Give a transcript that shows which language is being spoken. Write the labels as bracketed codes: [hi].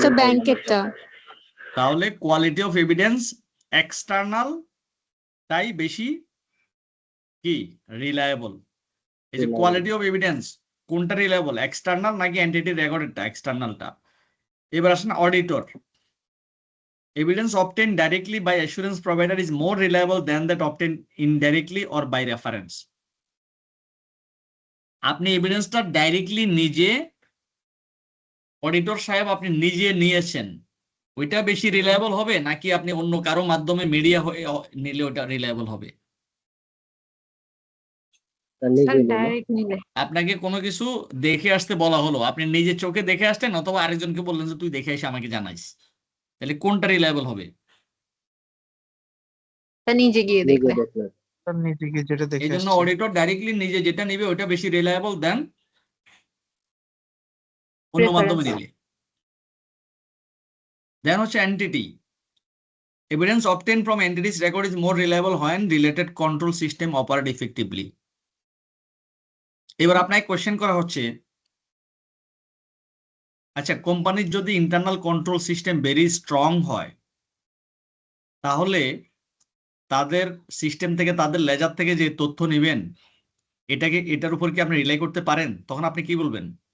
[bn] Sir ব্যাংকেরটা। তাহলে quality of evidence external তাই বেশি কি রিলায়েবল। এই যে কোয়ালিটি অফ এভিডেন্স কোনটা রিলায়েবল, এক্সটার্নাল নাকি এন্টিটি রেকর্ডেরটা? এক্সটার্নালটা। এবার আসেন auditor. [en] Evidence obtained directly by assurance provider is more reliable than that obtained indirectly or by reference. [bn] আপনি এভিডেন্সটা ডাইরেক্টলি নিজে, অডিটর সাহেব আপনি নিজে নিয়েছেন, ওইটা বেশি রিলায়েবল হবে নাকি আপনি অন্য কারো মাধ্যমে মিডিয়া হয়ে নিলে ওটা রিলায়েবল হবে? নিজে নিলে ডাইরেক্ট নিলে আপনাকে কোনো কিছু দেখে আসতে বলা হলো, আপনি নিজে চোখে দেখে আসলেন অথবা আরেকজনকে বললেন যে তুই দেখে এসে আমাকে জানাইস, তাহলে কোনটা রিলায়েবল হবে? তা নিজে গিয়ে নিজে দেখলে দেখলে স্যার নিজে গিয়ে যেটা এই দেখে জন্য আসছে। অডিটর ডাইরেক্টলি নিজে যেটা নিবে ওটা বেশি রিলায়েবল দেন অন্য মাধ্যমে [en] Reference. [bn] নিলে। দেন হচ্ছে entity. [en] Evidence obtained from entities record is more reliable when related control system operate effectively. [bn] এবার আপনাকে কোশ্চেন করা হচ্ছে, আচ্ছা কোম্পানির যদি internal control system very strong হয়, তাহলে তাদের সিস্টেম থেকে, তাদের লেজার থেকে যে তথ্য নেবেন, এটার উপর কি আপনি রিলাই করতে পারেন? তখন আপনি কি বলবেন?